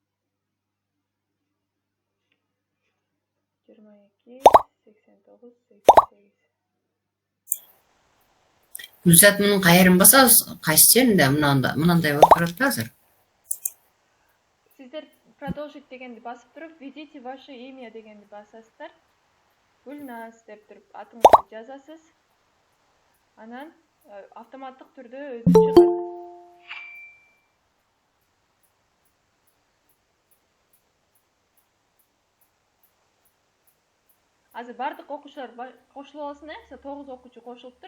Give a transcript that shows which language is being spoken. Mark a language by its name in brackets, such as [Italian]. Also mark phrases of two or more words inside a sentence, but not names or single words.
[Kyrgyz] 22 89 88. Гүлзат, мунун кайерин басабыз? Кайсы жеринде? Мынандай болуп турат азыр. Сиздер продолжить дегенди басып туруп, [Russian] введите ваше имя [Kyrgyz] дегенди басасыздар. Гүлназ деп туруп атыңызды жазасыз. Анан автоматтык түрдө өзү чыгат. Азыр бардык окуучулар кошулуп алсын, 9 окуучу кошулуптур.